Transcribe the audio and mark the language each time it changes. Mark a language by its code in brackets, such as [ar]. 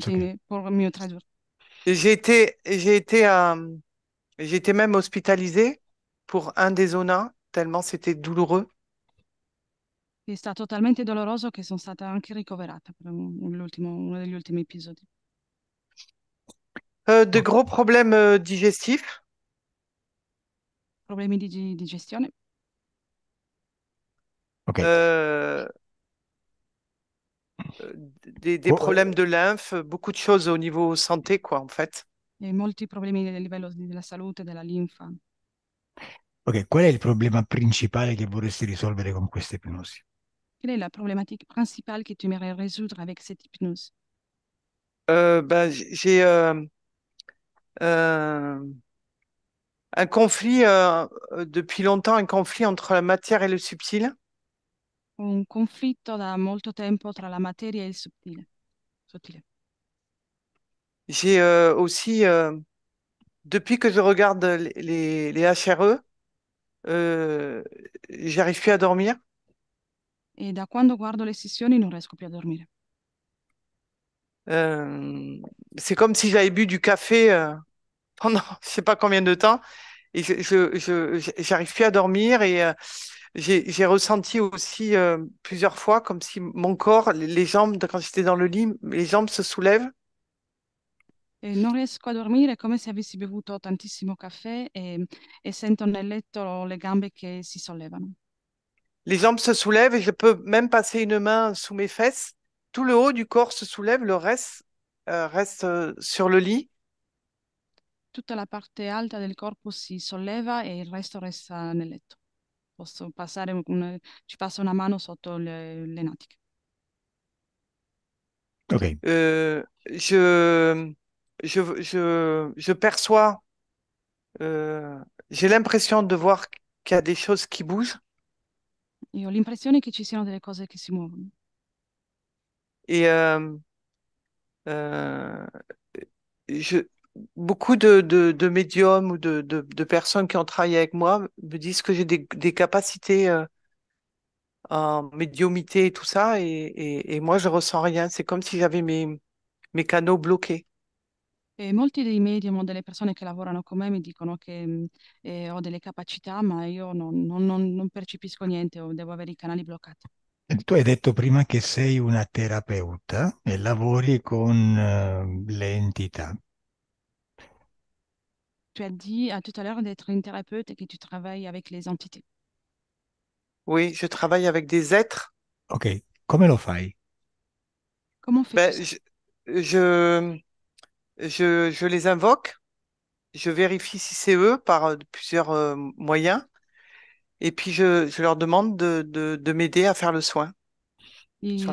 [fr] c'était pour mieux traduire. Et j'ai été même hospitalisée pour un des zonas, tellement c'était douloureux. [it] È stato talmente doloroso che sono stata anche ricoverata per uno degli ultimi episodi. [fr] De Oh, gros problèmes digestifs, [it] Problemi di gestione ok. [fr] euh, des Qu- problèmes de lymphe, beaucoup de choses au niveau santé, quoi, en fait. [it] e molti problemi a livello della salute, della linfa. ok, qual è il problema principale che vorresti risolvere con questa ipnosi? [fr] Quelle est la problématique principale que tu aimerais résoudre avec cette hypnose? J'ai euh, un conflit, depuis longtemps, un conflit entre la matière et le subtil. [it] Un conflitto da molto tempo tra la materia e il sottile. [fr] J'ai aussi, depuis que je regarde les HRE, euh, j'arrive plus à dormir. [it] E da quando guardo le sessioni non riesco più a dormire. [fr] Euh, c'est comme si j'avais bu du café pendant je sais pas combien de temps et j'arrive plus à dormir et j'ai ressenti aussi plusieurs fois comme si mon corps, les jambes, quand j'étais dans le lit, les jambes se soulèvent. [it] E non riesco a dormire, è come se avessi bevuto tantissimo caffè e sento nel letto le gambe che si sollevano. [fr] Les jambes se soulèvent et je peux même passer une main sous mes fesses. Tout le haut du corps se soulève, le reste reste sur le lit. [it] Tutta la parte alta del corpo si solleva e il resto resta nel letto. Posso passare ci passa una mano sotto le natiche. Ok, [fr] Euh, je, je perçois, euh, j'ai l'impression de voir qu'il y a des choses qui bougent [it] Io ho l'impressione che ci siano delle cose che si muovono. [fr] et euh, je, beaucoup de médiums ou de personnes qui ont travaillé avec moi me disent que j'ai des capacités en médiumité et tout ça et moi je ressens rien. C'est comme si j'avais mes canaux bloqués. [it] E molti dei medium o delle persone che lavorano con me mi dicono che ho delle capacità, ma io non percepisco niente o devo avere i canali bloccati. tu hai detto prima che sei una terapeuta e lavori con le entità. [fr] Tu as dit tout à l'heure d'être une thérapeute et que tu travailles avec les entités. Oui, je travaille avec des êtres. [it] Ok, come lo fai? [fr] Comment fais-tu Ben, ça? je, je les invoque, je vérifie si c'est eux par plusieurs moyens, et puis je leur demande de m'aider à faire le soin sur